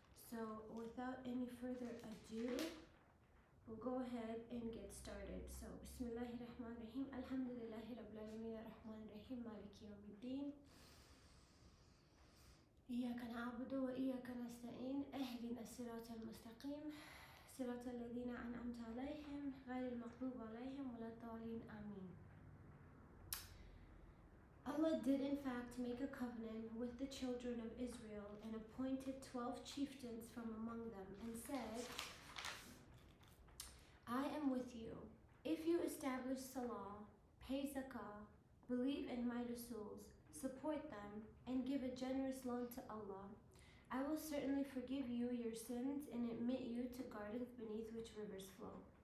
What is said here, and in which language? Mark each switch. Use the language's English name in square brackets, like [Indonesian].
[English] So without any further ado, we'll go ahead and get started. So Bismillahirrahmanirrahim. [Arabic] Alhamdulillahi Rabbil Alameen Ar-Rahmanir-Rahim Maliki Yawmiddin إياك نعبد وإياك نستعين اهدنا الصراط المستقيم صراط الذين أنعمت عليهم غير المغضوب عليهم ولا الضالين آمين. [English] Allah did in fact make a covenant with the children of Israel and appointed 12 chieftains from among them and said, I am with you. If you establish Salah, pay Zakah, believe in my Rasuls, support them, and give a generous loan to Allah, I will certainly forgive you your sins and admit you to gardens beneath which rivers flow.